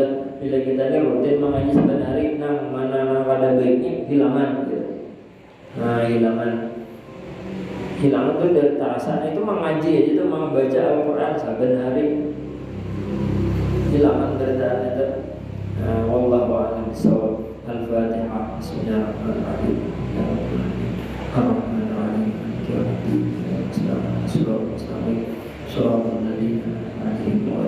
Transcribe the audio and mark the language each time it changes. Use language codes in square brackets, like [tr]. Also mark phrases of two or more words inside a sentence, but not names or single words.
[bjn] Bila kita ini rutin mengaji saben hari, nang mana kada baiknya hilangan gitu. Nah hilangan itu dari terasa itu mengaji aja itu membaca Al-Quran saben hari hilangan beritaan itu. [ar] والله أعلم بالصواب. الفاتحة. بسم الله الرحمن الرحيم. الرحمن الرحيم. السلام عليكم ورحمة الله وبركاته.